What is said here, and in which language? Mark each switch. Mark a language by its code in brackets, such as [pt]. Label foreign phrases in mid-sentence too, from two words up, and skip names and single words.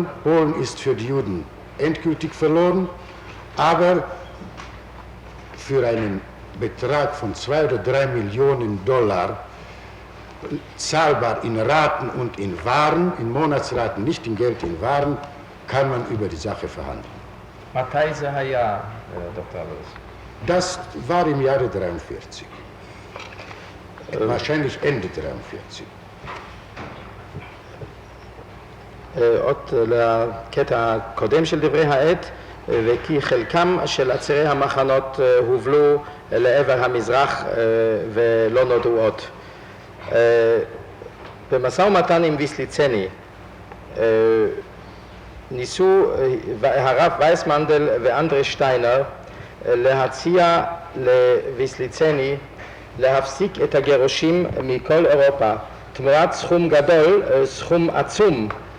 [de] Polen ist für die Juden endgültig verloren, aber für einen Betrag von 2 oder 3 Millionen $, zahlbar in Raten und in Waren, in Monatsraten, nicht in Geld, in Waren, kann man über die Sache verhandeln. [he] מתי זה היה, דוקטור אלוס? [de] Das war im Jahre 43, wahrscheinlich Ende 43. [he] עוד לקטע הקודם של דברי העת, וכי חלקם של עצירי המחנות הובלו לעבר המזרח ולא נודעו עוד. במשא ומתן עם ויסליצני ניסו הרב וייסמנדל ואנדרי שטיינר להציע לוויסליצני להפסיק את הגירושים מכל אירופה תמורת סכום גדול, סכום עצום.